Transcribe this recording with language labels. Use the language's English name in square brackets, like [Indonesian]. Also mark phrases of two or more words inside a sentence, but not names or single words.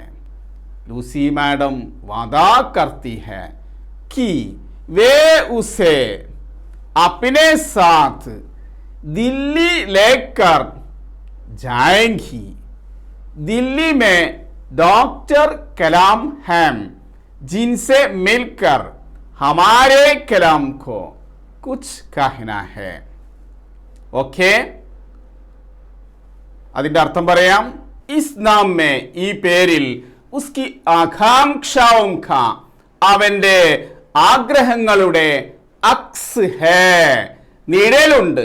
[Hindi] लूसी मैडम वादा करती है कि वे उसे अपने साथ दिल्ली लेकर जाएंगी. दिल्ली में डॉक्टर कलाम हैं, जिनसे मिलकर हमारे कलाम को कुछ कहना है. [Malayalam] ഓക്കെ, അതിന്റെ അർത്ഥം പറയാം. [Hindi] इस नाम में, [Malayalam] ഈ പേരിൽ, [Hindi] उसकी आकांक्षाओं का, [Malayalam] അവന്റെ ആഗ്രഹങ്ങളുടെ, [Hindi] अक्स है, നിഴലുണ്ട്.